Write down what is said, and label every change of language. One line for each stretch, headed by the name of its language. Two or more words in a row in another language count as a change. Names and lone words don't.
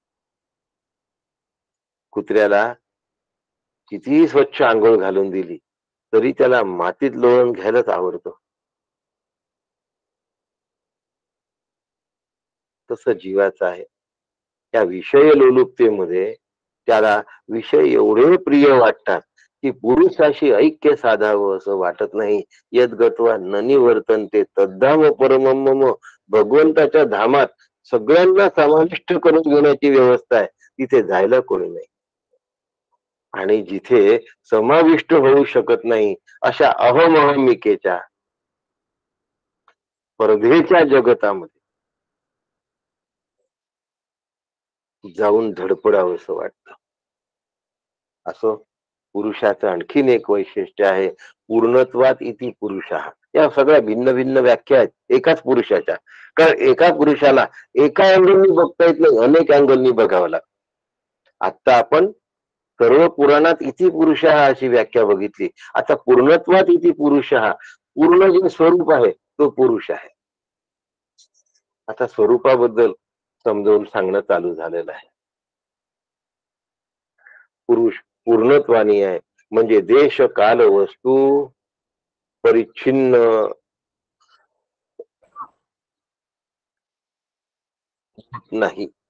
Marathi: कुत्र्याला कितीही स्वच्छ आंघोळ घालून दिली तरी त्याला मातीत लोळून घ्यायलाच आवडतो. तसं जीवाचं आहे. त्या विषय लोलुपतेमध्ये त्याला विषय एवढे प्रिय वाटतात की पुरुषाशी ऐक्य साधावं असं वाटत नाही.
Sanskrit: यद्गत्वा न निवर्तन्ते तद्धाम परमम मम.
Marathi: भगवंताच्या धामात सगळ्यांना समाविष्ट करून घेण्याची व्यवस्था आहे, तिथे जायला कोणी नाही. आणि जिथे समाविष्ट होऊ शकत नाही अशा अहमहमिकेच्या स्पर्धेच्या जगतामध्ये जाऊन धडपडावं असं वाटतं. असं पुरुषाचं आणखीन एक वैशिष्ट्य आहे,
Sanskrit: पूर्णत्वात इति पुरुषः.
Marathi: या सगळ्या भिन्न भिन्न व्याख्या आहेत एकाच पुरुषाच्या. कारण एका पुरुषाला एका अँगलनी बघता येत नाही, अनेक अँगलनी बघावं लागतं. आता आपण सर्व पुराणात
Sanskrit: इति पुरुषः
Marathi: अशी व्याख्या बघितली.
Sanskrit: आता पूर्णत्वात इति पुरुषः,
Marathi: पूर्ण जे स्वरूप आहे तो पुरुष आहे. आता स्वरूपाबद्दल समजावून सांगणं चालू झालेलं आहे. पुरुष पूर्णत्वानी आहे, म्हणजे देश काल वस्तू परिच्छिन्न नाही.